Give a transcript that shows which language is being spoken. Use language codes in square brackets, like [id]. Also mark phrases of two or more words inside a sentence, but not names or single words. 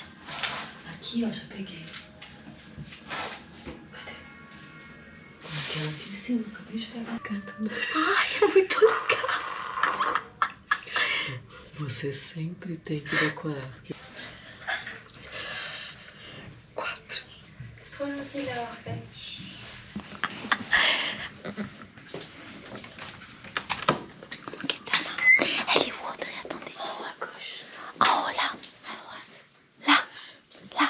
[pt] Aqui, ó, já peguei. Cadê? Aquela aqui em cima, acabei de pegar. Ai, é muito legal. Você sempre tem que decorar. 4. [fr] C'est trop gentil d'avoir fait. Ok, ta main. Elle est où, Audrey? Attendez. En haut à gauche. En haut, là. À droite. Là. Là.